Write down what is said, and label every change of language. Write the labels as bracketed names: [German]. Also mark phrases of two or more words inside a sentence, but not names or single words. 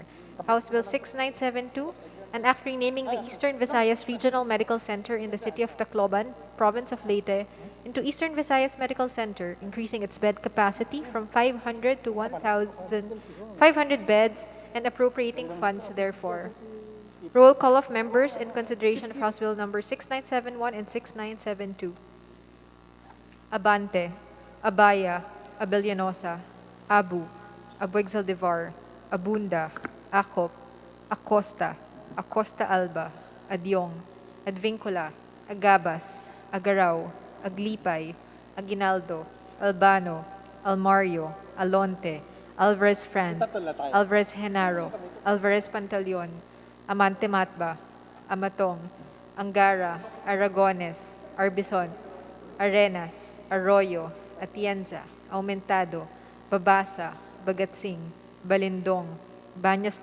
[English] House Bill 6972, an act renaming the Eastern Visayas Regional Medical Center in the city of Tacloban, province of Leyte, into Eastern Visayas Medical Center, increasing its bed capacity from 500 to 1,500 beds and appropriating funds therefor. Roll call of members in consideration of House Bill number 6971 and 6972. Abante, Abaya, Abellanosa, Abu, Abueg-Zaldivar, Abunda, Acop, Acosta, Acosta Alba, Adyong, Advincula, Agabas, Agaraw, Aglipay, Aguinaldo, Albano, Almario, Alonte, Alvarez Franz, Alvarez Genaro, Alvarez Pantaleon, Amante Matba, Amatong, Angara, Aragones, Arbison, Arenas, Arroyo, Atienza, Aumentado, Babasa, Bagatsing, Balindong, Baños